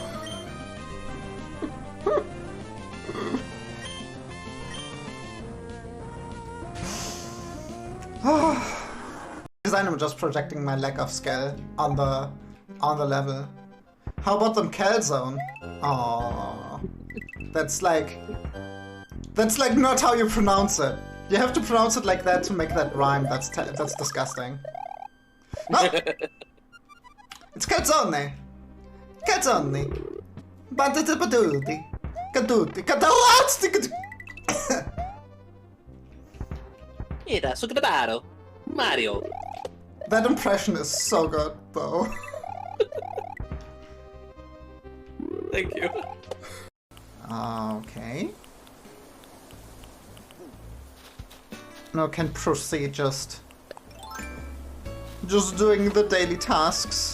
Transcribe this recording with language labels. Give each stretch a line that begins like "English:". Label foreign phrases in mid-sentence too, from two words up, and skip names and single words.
English: I'm just projecting my lack of skill on the level. How about them Calzone? Oh, that's like not how you pronounce it. You have to pronounce it like that to make that rhyme. That's disgusting. No, it's Calzone. Calzone. Bantuti Caduti. Caduti. Era Sucredaro. Mario. That impression is so good, though. Thank you. Okay. Now can proceed just doing the daily tasks.